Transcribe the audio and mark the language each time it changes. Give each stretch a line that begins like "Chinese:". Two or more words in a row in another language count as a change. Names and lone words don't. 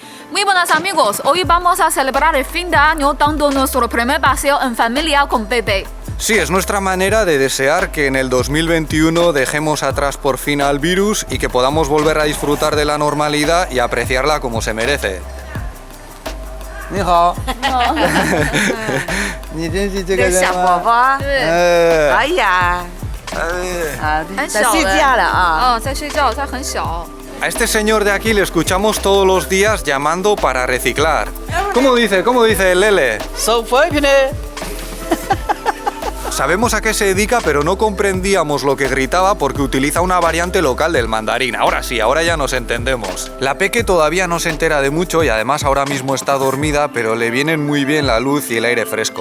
Spanish: Muy buenas amigos, hoy vamos a celebrar el fin de año dando nuestro primer paseo en familia con Bebe. Sí, es nuestra manera de desear que en el 2021 dejemos atrás por fin al virus y que podamos volver a disfrutar de la normalidad y apreciarla como se merece.
Chinese: 你好，你真是这个人小宝吗？宝，哎呀，在睡觉了啊！在睡觉，他很小。
Spanish: A este señor de aquí le escuchamos todos los días llamando para reciclar. ¿Cómo dice el Lele? Sabemos a qué se dedica, pero no comprendíamos lo que gritaba porque utiliza una variante local del mandarín. Ahora sí, ahora ya nos entendemos. La Peque todavía no se entera de mucho y además ahora mismo está dormida, pero le vienen muy bien la luz y el aire fresco.